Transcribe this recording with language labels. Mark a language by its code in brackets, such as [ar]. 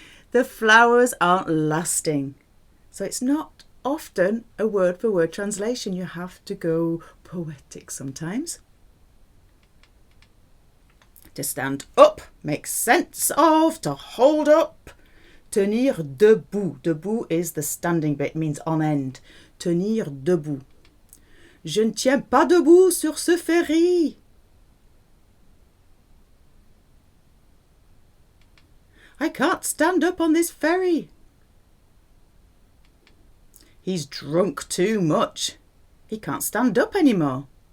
[en] The flowers aren't lasting. So it's not often a word-for-word translation. You have to go poetic sometimes. To stand up, make sense of, to hold up. [fr] Tenir debout. [en] Debout is the standing bit, means on end. [fr] Tenir debout. Je ne tiens pas debout sur ce ferry. [en] I can't stand up on this ferry. He's drunk too much. He can't stand up anymore.